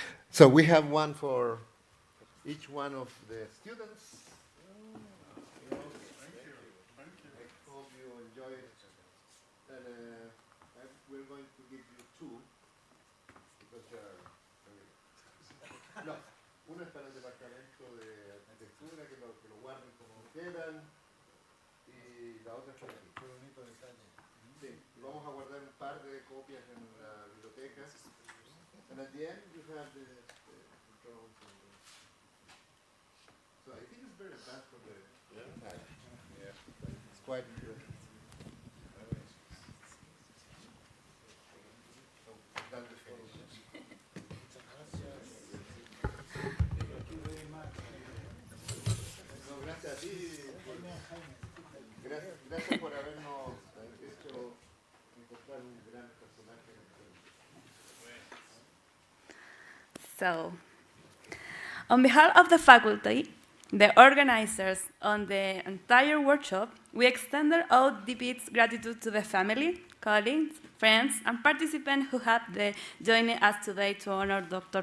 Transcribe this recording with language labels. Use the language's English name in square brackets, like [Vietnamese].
[English] So we have one for each one of the students. I hope you enjoy it. And we're going to give you two, because they are very... [Spanish] No, uno es para el departamento de arquitectura, que lo guarden como quieran, y la otra es para aquí. Qué bonito detalle. Sí, y vamos a guardar un par de copias en la biblioteca. [English] And at the end, you have the drawings. So I think it's very advanced for the time. Yeah. It's quite interesting. So, that's the finish. [Spanish] No, gracias a ti. Gracias por habernos hecho encontrar un gran personaje. [English] So, on behalf of the faculty, the organizers on the entire workshop, we extended our deepest gratitude to the family, colleagues, friends, and participants who have joined us today to honor Dr.